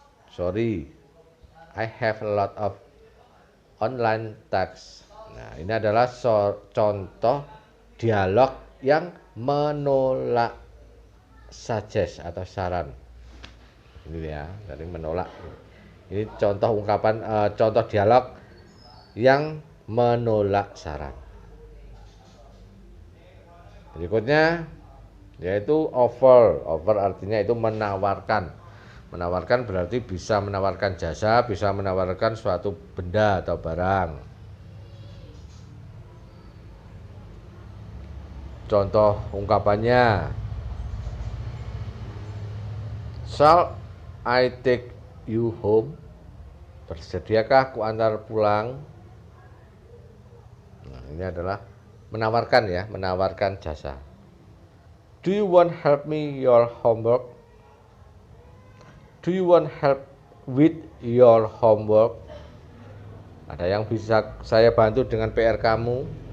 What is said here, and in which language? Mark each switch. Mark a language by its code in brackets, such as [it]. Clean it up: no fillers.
[en] Sorry, I have a lot of online tasks. [id] Nah, ini adalah contoh dialog yang menolak suggest atau saran. Ini ya, dari menolak. Ini contoh ungkapan, contoh dialog yang menolak saran. Berikutnya yaitu offer. Offer artinya itu menawarkan. Menawarkan berarti bisa menawarkan jasa, bisa menawarkan suatu benda atau barang. Contoh ungkapannya, [en] shall I take you home? [id] Bersediakah aku antar pulang? Nah, ini adalah menawarkan ya, menawarkan jasa. [en] Do you want help me your homework? Do you want help with your homework? [id] Ada yang bisa saya bantu dengan PR kamu?